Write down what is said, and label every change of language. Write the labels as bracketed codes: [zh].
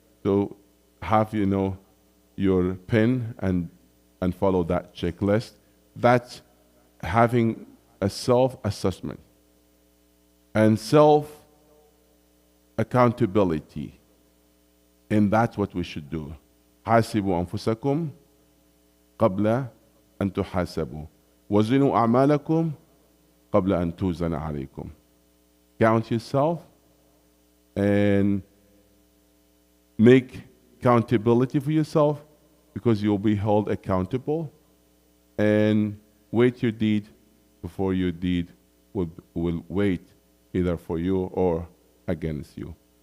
[en] So have your pen and follow that checklist. That's having a self-assessment and self-accountability. And that's what we should do. [ar] حاسبوا أنفسكم قبل أن تحاسبوا وزنوا أعمالكم قبل أن توزن عليكم. [en] Count yourself and make accountability for yourself, because you'll be held accountable, and weight your deed before your deed will wait either for you or against you.